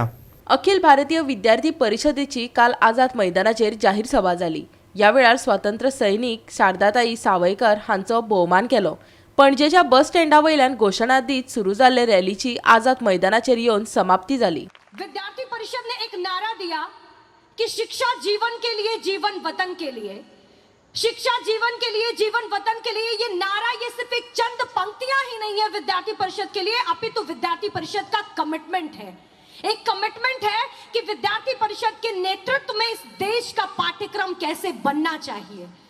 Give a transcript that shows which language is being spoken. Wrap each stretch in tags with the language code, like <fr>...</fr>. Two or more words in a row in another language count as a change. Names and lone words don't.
<kok>अखिल भारतीय विद्यार्थी परिषदेची काल आझाद मैदानाचेर जाहीर सभा जाली। या वेळार स्वातंत्र्य सैनिक शारदाताई सावयकर हांचो भोवमान केलो। पणजेच्या बस स्टँडा वयल्यान घोशणा दीत सुरू जाल्ले रॅलीची आझाद मैदानाचेर येवन समाप्ती जाली।</kok> <hi>विद्यार्थी परिषद ने एक नारा दिया कि शिक्षा जीवन के लिए, जीवन वतन के लिए। शिक्षा जीवन के लिए, जीवन वतन के लिए, ये नारा ये सिर्फ एक चंद पंक्तियां ही नहीं है विद्यार्थी परिषद के लिए, अपितु विद्यार्थी परिषद का कमिटमेंट है। एक कमिटमेंट है कि विद्यार्थी परिषद के नेतृत्व में इस देश का पाठ्यक्रम कैसे बनना चाहिए।</hi>